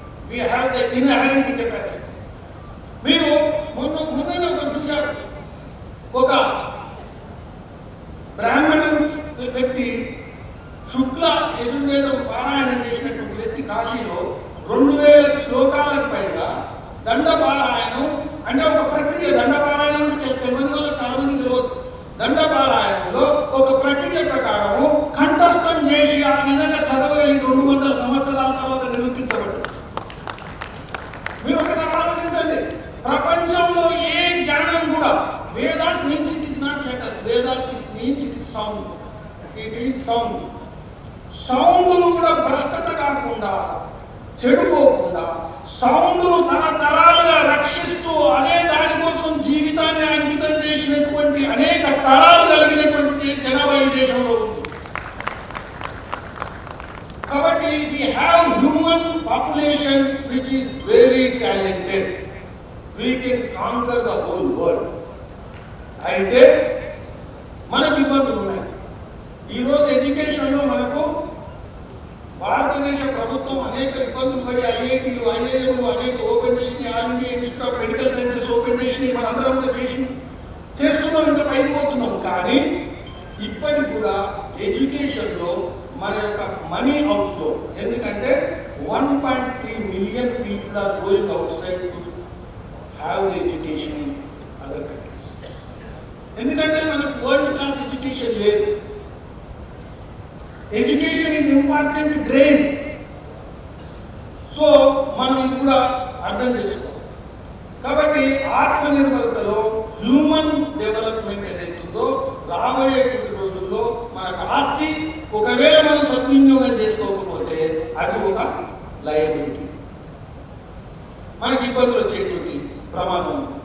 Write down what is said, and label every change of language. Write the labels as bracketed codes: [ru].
[en] We have the inherent capacity. [te] మీరు మొన్న ఒకరు చూశారు, ఒక బ్రాహ్మణ వ్యక్తి శుక్ల యజుర్వేదం పారాయణం చేసినటువంటి వ్యక్తి కాశీలో 2000 శ్లోకాలకు పైగా దండపారాయణం అంటే ఒక ప్రక్రియ. దండపారాయణం అంటే తెలియని వాళ్ళు చాలా మంది తెలియదు. దండపారాయణంలో ఒక ప్రక్రియ ప్రకారము కంఠస్థం చేసి ఆ విధంగా చదవగలిగి 200 సంవత్సరాల తర్వాత నిరూపించబడ్డారు. మీరు ఒకసారి ఆలోచించండి, ప్రపంచంలో ఏ జ్ఞానం కూడా, [en] Vedas means it is not letters, Vedas it means it is sound. [te] It is sound. సౌండ్ను కూడా భ్రష్టత కాకుండా, చెడిపోకుండా, సౌండ్ను తరతరాలుగా రక్షిస్తూ అనే దానికోసం జీవితాన్ని అంకితం చేసినటువంటి అనేక తరాలు కలిగినటువంటి జనాభా ఈ దేశంలో ఉంది. కాబట్టి [en] we have human population which is very talented. We can conquer the whole world. [te] అయితే మనకి ఇబ్బందులు ఉన్నాయి. ఈరోజు ఎడ్యుకేషన్లో మనకు భారతదేశ ప్రభుత్వం అనేక ఇబ్బందులు పడి ఐఐటీలు, ఐఐఎంలు అనేక ఓపెన్ చేసినాయి. All India institute of medical sciences open చేసినాయి. మనందరం కూడా చేసినాం. చేస్తున్నాం, ఇంకా పైకి పోతున్నాం. కానీ ఇప్పటికి కూడా ఎడ్యుకేషన్లో మన యొక్క మనీ అవుట్ఫ్లో, ఎందుకంటే [en] 1.3 million people are going outside to have the education in other countries. [te] ఎందుకంటే మనకు వరల్డ్ క్లాస్ ఎడ్యుకేషన్ లేదు. [en] Education is important drain. [te] So మనం ఇది కూడా అర్థం చేసుకోవాలి. కాబట్టి ఆత్మనిర్భరతలో హ్యూమన్ డెవలప్మెంట్ ఏదైతుందో రాబోయేటువంటి రోజుల్లో మనకు ఆస్తి ఒకవేళ మనం సద్వినియోగం చేసుకోకపోతే అది ఒక లయబిలిటీ, మనకి ఇబ్బందులు వచ్చేటువంటి ప్రమాదం.